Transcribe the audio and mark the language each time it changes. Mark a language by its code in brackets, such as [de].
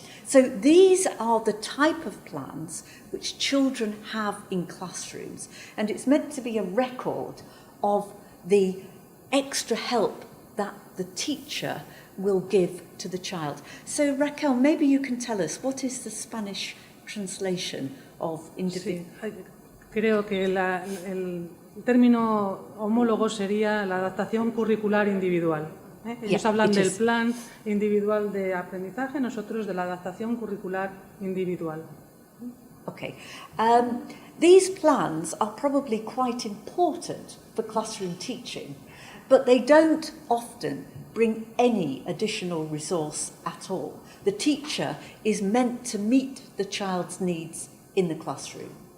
[en] So these are the type of plans which children have in classrooms, and it's meant to be a record of the extra help that the teacher will give to the child. So Raquel, maybe you can tell us, what is the Spanish translation of individual? [es] Sí, creo que el término homólogo sería la adaptación curricular individual. Ellos hablan del plan individual de aprendizaje, nosotros de la adaptación curricular individual. [en] Okay. These plans are probably quite important for classroom teaching, but they don't often bring any additional resource at all. The teacher is meant to meet the child's needs in the classroom.